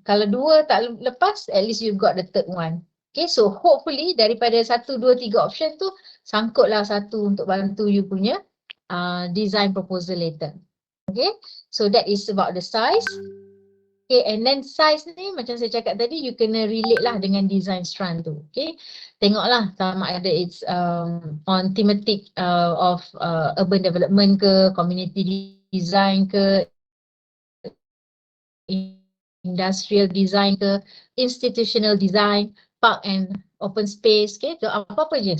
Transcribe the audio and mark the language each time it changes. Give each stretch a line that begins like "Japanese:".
Malay: Kalau 2 tak lepas,
English: at least you got the third one. Okay, so hopefully
Malay: daripada 1, 2, 3 option tu, sangkutlah satu untuk bantu you punya
English: design proposal later. Okay, so that is about the size. Okay, and then
Malay: size ni macam saya cakap tadi, you kena relate lah dengan design strand tu. Okay, tengoklah sama ada
English: it's on thematic of urban development
Malay: ke, community design ke, industrial design ke, institutional design, park and open space, okay, so apa-apa je.